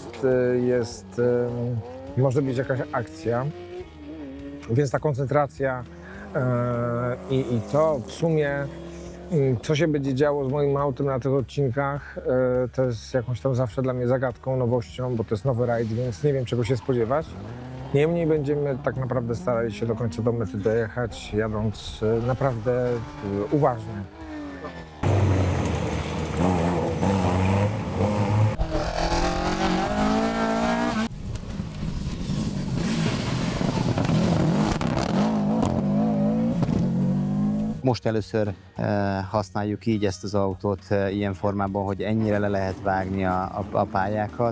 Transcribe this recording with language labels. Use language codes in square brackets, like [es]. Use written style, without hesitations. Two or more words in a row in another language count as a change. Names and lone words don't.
[pl] może być jakaś akcja, więc ta koncentracja i to w sumie, co się będzie działo z moim autem na tych odcinkach, to jest jakąś tam zawsze dla mnie zagadką, nowością, bo to jest nowy rajd, więc nie wiem, czego się spodziewać. Niemniej będziemy tak naprawdę starali się do końca do mety dojechać, jadąc naprawdę uważnie. [hu] Most először használjuk így ezt az autót ilyen formában, hogy ennyire le lehet vágni a pályákat.